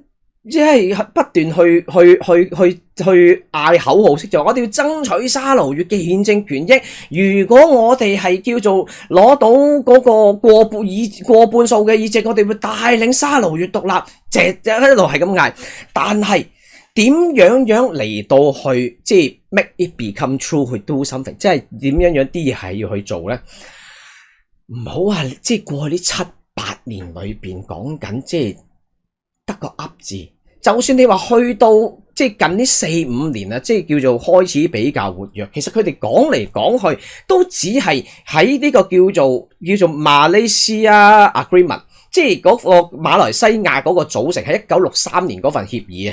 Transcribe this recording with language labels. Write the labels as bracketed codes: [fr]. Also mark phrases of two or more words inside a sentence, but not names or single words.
[yue] 即係不斷去嗌口號式，就我哋要爭取沙勞越嘅憲政權益。如果我哋係叫做攞到嗰個過半數嘅議席，我哋會帶領沙勞越獨立，一路係咁嗌。但係點樣嚟到去即係 [en] make it become true [yue] 去 [en] do something， [yue] 即係點樣啲嘢係要去做咧？唔好話即係過去呢7-8年裏邊講緊，即係得個噏字。就算你話去到即係近呢4-5年啊，即係叫做開始比較活躍，其實佢哋講嚟講去都只係喺呢個叫做馬來西亞 agreement， 即係嗰個馬來西亞嗰個組成喺1963年嗰份協議啊，